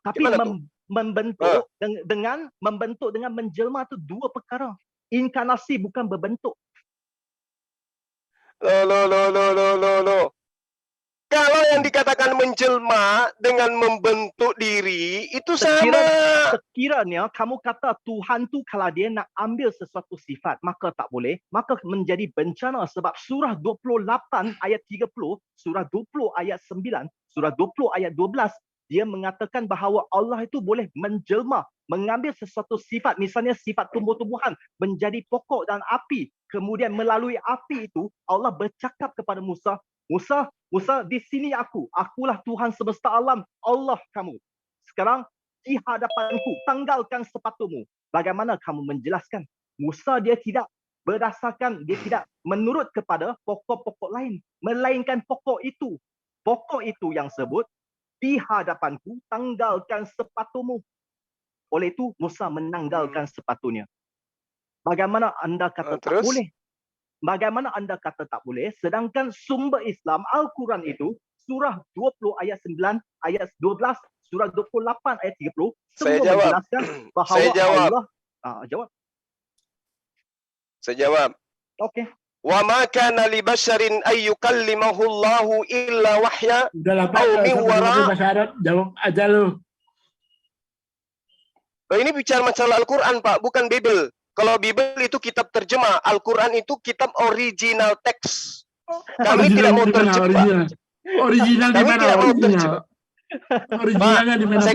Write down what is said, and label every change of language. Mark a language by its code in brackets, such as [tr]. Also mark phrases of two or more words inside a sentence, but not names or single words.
[id] Tapi membentuk dengan membentuk dengan menjelma itu dua perkara. Inkarnasi bukan berbentuk. Loh. Kalau yang dikatakan menjelma dengan membentuk diri itu sama. [ms] Sekiranya kamu kata Tuhan tu kalau dia nak ambil sesuatu sifat maka tak boleh, maka menjadi bencana sebab surah 28 ayat 30, surah 20 ayat 9, surah 20 ayat 12 dia mengatakan bahawa Allah itu boleh menjelma, mengambil sesuatu sifat, misalnya sifat tumbuh-tumbuhan menjadi pokok dan api. Kemudian melalui api itu Allah bercakap kepada Musa, Musa, di sini akulah Tuhan semesta alam, Allah kamu. Sekarang di hadapanku, tanggalkan sepatumu. Bagaimana kamu menjelaskan? Musa dia tidak menurut kepada pokok-pokok lain, melainkan pokok itu yang sebut di hadapanku, tanggalkan sepatumu. Oleh itu Musa menanggalkan sepatunya. Bagaimana anda kata tak boleh? Bagaimana anda kata tak boleh? Sedangkan sumber Islam Al-Quran itu surah 20 ayat 9, ayat 12, surah 28 ayat 30 semua menjelaskan bahawa Allah jawab. [id] Saya jawab. Okey. [ar] وما كان لبشر أن يكلمه الله إلا وحيا أو من وراء. [id] Bahasa Arab, jawab aja lu. Ini bicara masalah Al-Quran, Pak, bukan Bible. Kalau Bible itu kitab terjemah, Al-Quran itu kitab original teks. Kami tidak mau terjemah. Original di mana? Originalnya di mana?